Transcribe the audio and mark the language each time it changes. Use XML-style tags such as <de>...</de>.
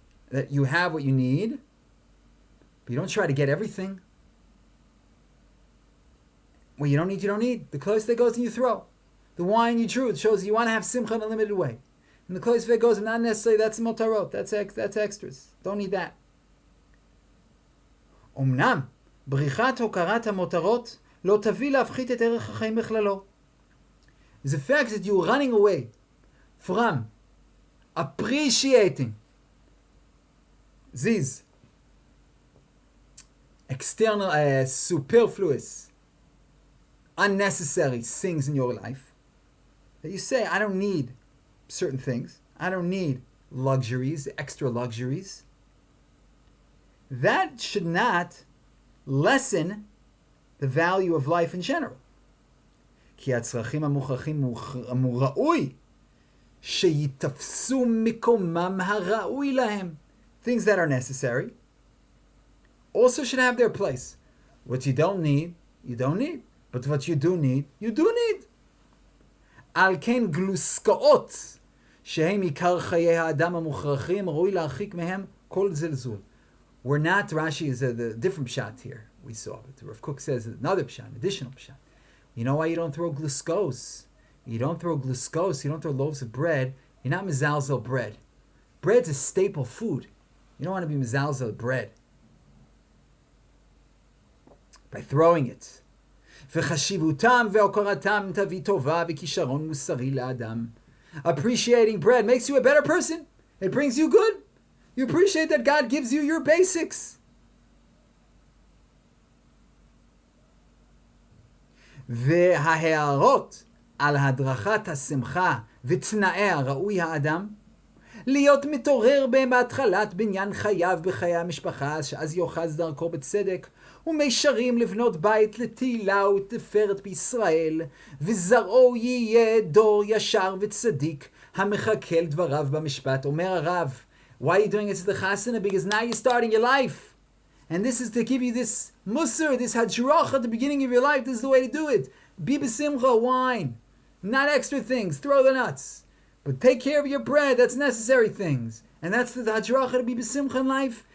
<en>That you have what you need, but you don't try to get everything. What you don't need, you don't need. The clothes that goes in you throw. The wine you drew, it shows you want to have Simcha in a limited way. And the clothes that goes in, not necessarily, that's motarot. That's extras. Don't need that.</en> <he>אמנם, בריחת הוקרת המותרות לא תביא להפחית את ערך החיים בכללו.</he> <en>The fact that you're running away from appreciating these external, superfluous, unnecessary things in your life, that you say, I don't need certain things, I don't need luxuries, extra luxuries, that should not lessen the value of life in general.</en> <he>כי הצרכים המוכרחים ראוי שיתפסו מקומם הראוי להם.</he> <en>Things that are necessary also should have their place. What you don't need, you don't need. But what you do need, you do need.</en> <he>על כן גלוסקאות שהם עיקר חיי האדם המוכרחים ראוי להרחיק מהם כל זלזול.</he> <en>We're not, Rashi is the different pshat here we saw, but Rav Kook says another pshat, additional pshat. You know why you don't throw gluskos? You don't throw gluskos, you don't throw loaves of bread. You're not mezalzel bread. Bread's a staple food. You don't want to be mezalzel bread by throwing it.</en> <he>וחשיבותם והוקרתם תביא טובה וכישרון מוסרי לאדם.</he> <en>Appreciating bread makes you a better person. It brings you good. You appreciate that God gives you your basics.</en> <he>וההערות על הדרכת השמחה ותנאיה ראוי האדם להיות מתעורר בהם בהתחלת בניין חייו בחיי המשפחה, שאז יוחז דרכו בצדק, ומישרים לבנות בית לתהילה ותפארת בישראל, וזרעו יהיה דור ישר וצדיק המחכה לדבריו במשפט. אומר הרב,</he> <en>why are you doing it to the chasana? Because now you're starting your life. And this is to give you this musar, this hajrach at the beginning of your life. This is the way to do it. Be b'simcha, wine. Not extra things. Throw the nuts. But take care of your bread. That's necessary things. And that's the hajrach to be b'simcha in life.</en>